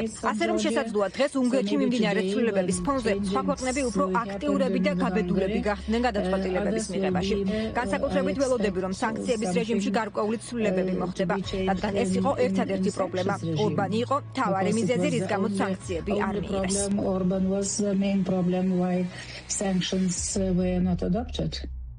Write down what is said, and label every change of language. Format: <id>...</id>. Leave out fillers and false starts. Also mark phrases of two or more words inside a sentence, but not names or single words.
<ka>ასე რომ შესაძლოა დღეს უნგრეთში მიმდინარე ცვლილებების ფონზე სხვა ქვეყნები უფრო აქტიურები და გაბედულები გახდნენ გადაწყვეტილებების მიღებაში. განსაკუთრებით ველოდები, რომ სანქციების რეჟიმში გარკვეული ცვლილებები მოხდება, რადგან ეს იყო ერთადერთი პრობლემა. ორბანი იყო მთავარი მიზეზი, რის გამოც სანქციები არ მიიღეს.</ka> <en>Orban was the main problem why sanctions were not adopted.</en>